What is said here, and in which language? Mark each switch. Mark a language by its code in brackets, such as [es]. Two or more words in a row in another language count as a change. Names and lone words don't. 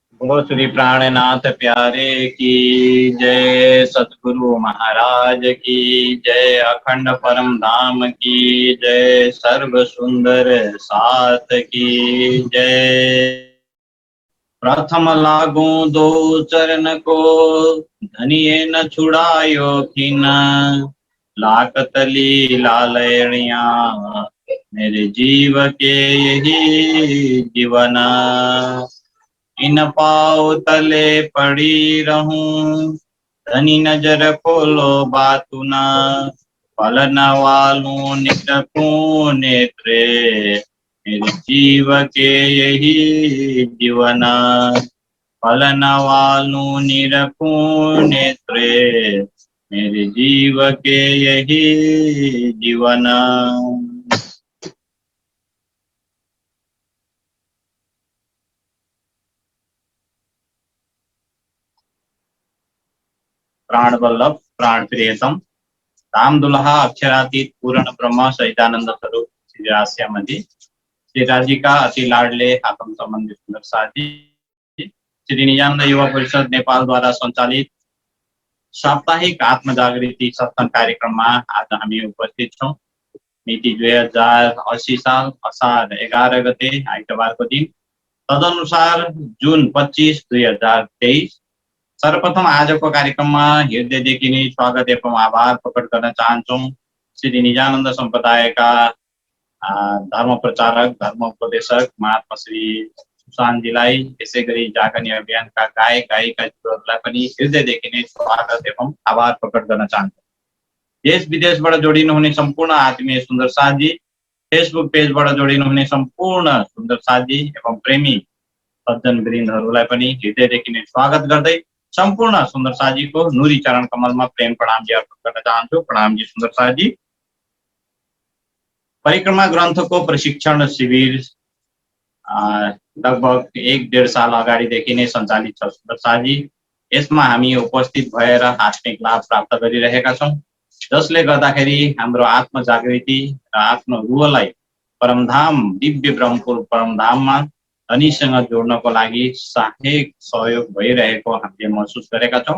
[hi] बोलो श्री प्राणनाथ प्यारे की जय, सतगुरु महाराज की जय, अखंड परम धाम की जय, सर्व सुंदर साथ की जय। प्रथम लागू दो चरण को, धनिये न छुड़ायो किन, लाकत लीला लयणिया, मेरे जीव के यही जीवन। इन पाँव तले पड़ी रहूं, धनी नजर खोलो बातु न, पलन वालू निकटू नेत्रे, मेरे जीव के यही जीवन। पलन वालू निरखू नेत्रे, मेरे जीव के यही जीवन। प्राण वल्लभ प्राण प्रियतम राम दुल्हा अक्षरातीत पूर्ण ब्रह्म सहितानंद स्वरूप श्री रास्यामध्ये श्री राजी का अति लाडले आत्म संबंधी सुंदर साथी श्री निजानंद युवा परिषद नेपाल द्वारा संचालित साप्ताहिक आत्म जागृति सत्संग कार्यक्रम में [ne] आज हामी उपस्थित छौं। मिति 2080 साल असार 11 गते आइतबार को दिन, तदनुसार जून 25, 2023। सर्वप्रथम आज को कार्यक्रम में हृदयदेखि नै स्वागत एवं आभार प्रकट गर्न चाहन्छौं श्री निजानन्द संप्रदाय का धर्म प्रचारक धर्म उपदेशक महात्मा श्री सुशान्तजीलाई, त्यसैगरी जागनी अभियान का गायक गायिकाहरूलाई पनि हृदयदेखि नै स्वागत एवं आभार प्रकट गर्न चाहन्छौं। देश विदेशबाट जोडिनुहुने सम्पूर्ण आत्मीय सुन्दर साथी, फेसबुक पेजबाट जोडिनुहुने सम्पूर्ण सुन्दर साथी एवं प्रेमी सज्जन वृन्दहरूलाई पनि हृदयदेखि नै स्वागत गर्दै संपूर्ण सुन्दर साजी को [hi] नूरी चरण कमल में प्रेम प्रणाम जी अर्पण करना [ne] चाहन्छु। प्रणाम जी सुन्दर साजी। परिक्रमा ग्रन्थ को प्रशिक्षण शिविर लगभग 1-1.5 साल अगाडिदेखि नै सञ्चालित छ सुन्दर साजी। यसमा हामी उपस्थित भएर आत्मिक लाभ प्राप्त गरिरहेका छौं, जसले गर्दाखेरि हाम्रो आत्म जागृति र आफ्नो रुहलाई परमधाम दिव्य ब्रह्मपुर परमधाममा धनीसँग जोड्नको लागि सहायक सहयोग भइरहेको हामीले महसुस गरेका छौं।